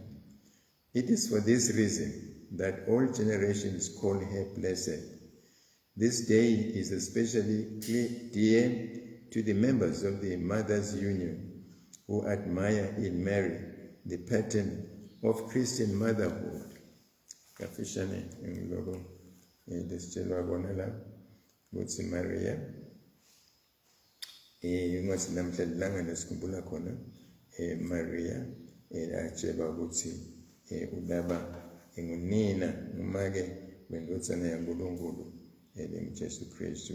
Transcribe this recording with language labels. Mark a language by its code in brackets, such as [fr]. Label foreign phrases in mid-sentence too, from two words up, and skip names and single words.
[en] It is for this reason that all generations call her blessed. This day is especially dear to the members of the Mothers' Union, who admire in Mary the pattern of Christian motherhood. [ss] Kafishane ngiloko lesitshelwa kona la ukuthi Maria ngosi namhla lilanga lesikhumbula khona Maria atshelwa ukuthi ulaba engunina noma-ke wendodzana yaNkulunkulu Jesu Kristu.